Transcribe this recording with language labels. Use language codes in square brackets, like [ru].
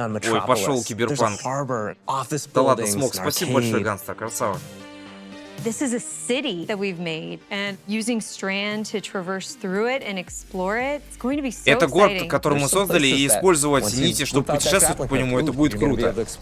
[ru] Ой, пошел Киберпанк. Да ладно, смог. Спасибо большое, Ганстер, красава. [en] This is a city that we've made, and using Strand to traverse through it and explore it, it's going to be so [ru] Это город, [en] exciting. [ru] который мы создали, и использовать нити, чтобы путешествовать по нему, это будет круто.